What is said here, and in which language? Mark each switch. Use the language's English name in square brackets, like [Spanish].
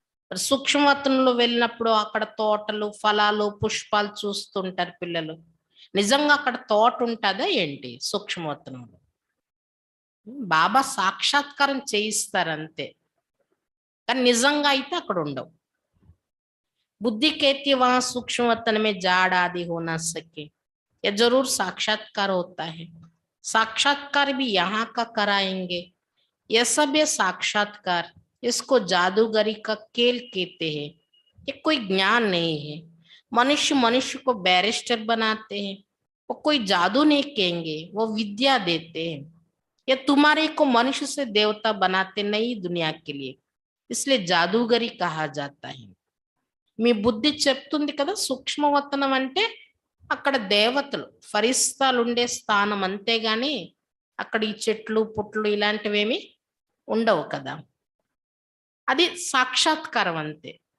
[Telugu] సూక్ష్మవతనంలో వెళ్ళినప్పుడు అక్కడ తోటలు, ఫలాలు, పుష్పాలు చూస్తుంటారు పిల్లలు. నిజంగా అక్కడ తోట ఉంటుందా ఏంటి సూక్ష్మవతనంలో? బాబా సాక్షాత్కారం చేయిస్తారు అంతే, కానీ నిజంగా అయితే అక్కడ ఉండవు. [Hindi] बुद्धि कहती है वहां सूक्ष्म वतन में जाड़ आदि हो ना सके, यह जरूर साक्षात्कार होता है। साक्षात्कार भी यहाँ का कराएंगे। यह सब ये साक्षात्कार, इसको जादूगरी का खेल कहते हैं। ये कोई ज्ञान नहीं है। मनुष्य मनुष्य को बैरिस्टर बनाते हैं, वो कोई जादू नहीं कहेंगे, वो विद्या देते हैं। ये तुम्हारे को मनुष्य से देवता बनाते नई दुनिया के लिए, इसलिए जादूगरी कहा जाता है. [Telugu] మీ బుద్ధి చెప్తుంది కదా సూక్ష్మవతనం అంటే అక్కడ దేవతలు, ఫరిస్తాలు ఉండే స్థానం, అంతేగాని అక్కడ ఈ చెట్లు పుట్లు ఇలాంటివేమి ఉండవు కదా. అది సాక్షాత్కారం అంతే.